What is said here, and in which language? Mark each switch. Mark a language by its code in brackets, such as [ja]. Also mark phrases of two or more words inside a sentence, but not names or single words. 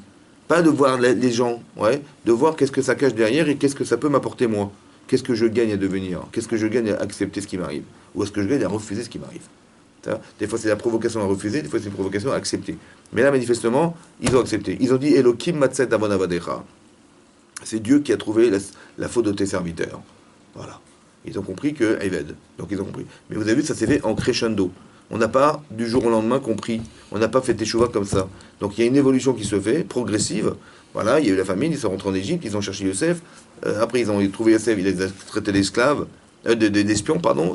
[fr] Pas de voir les gens, de voir qu'est-ce que ça cache derrière et qu'est-ce que ça peut m'apporter moi. Qu'est-ce que je gagne à devenir? Qu'est-ce que je gagne à accepter ce qui m'arrive? Ou est-ce que je gagne à refuser ce qui m'arrive? Des fois, c'est la provocation à refuser, des fois, c'est une provocation à accepter. Mais là, manifestement, ils ont accepté. Ils ont dit [he] אלהים מצא את עון עבדיך. [fr] C'est Dieu qui a trouvé la faute de tes serviteurs. Voilà. Ils ont compris que Eved. Donc ils ont compris. Mais vous avez vu, ça s'est fait en crescendo. On n'a pas du jour au lendemain compris. On n'a pas fait teshuva comme ça. Donc il y a une évolution qui se fait, progressive. Voilà, il y a eu la famine, ils sont rentrés en Égypte, ils ont cherché Yosef. Après, ils ont trouvé Yosef, il les a traités d'esclaves, d'espions, pardon.